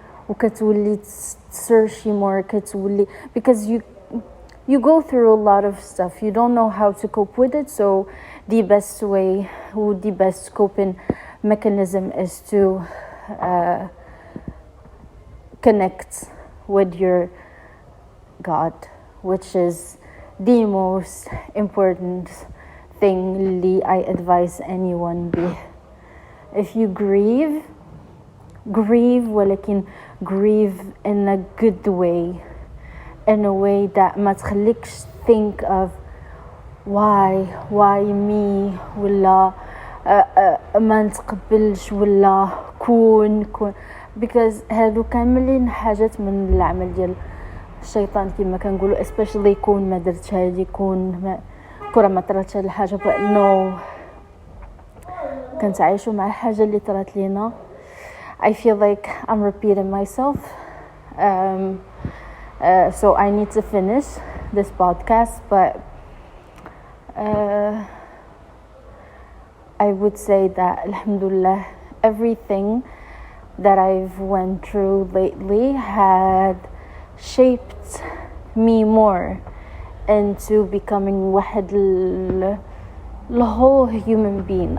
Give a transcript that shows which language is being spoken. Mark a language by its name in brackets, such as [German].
[Arabic] وكتولي تسيرشي [English] more كتولي because you go through a lot of stuff, you don't know how to cope with it, so the best way or the best coping mechanism is to connect with your God, which is the most important thing اللي I advise anyone be. If you grieve ولكن grieve in a good way, in a way that [Arabic] ما تخليكش [English] think of why me ولا [Arabic] ما نتقبلش ولا كون because هادو كاملين حاجات من العمل ديال الشيطان كما كنقولوا especially يكون ما درتش هادي يكون كره ما طراتش هاد الحاجه [English] but no [Arabic] كنتعايشوا مع الحاجه اللي طرات لينا. [English] I feel like I'm repeating myself, so I need to finish this podcast, but I would say that alhamdulillah everything that I've went through lately had shaped me more into becoming واحد the whole human being.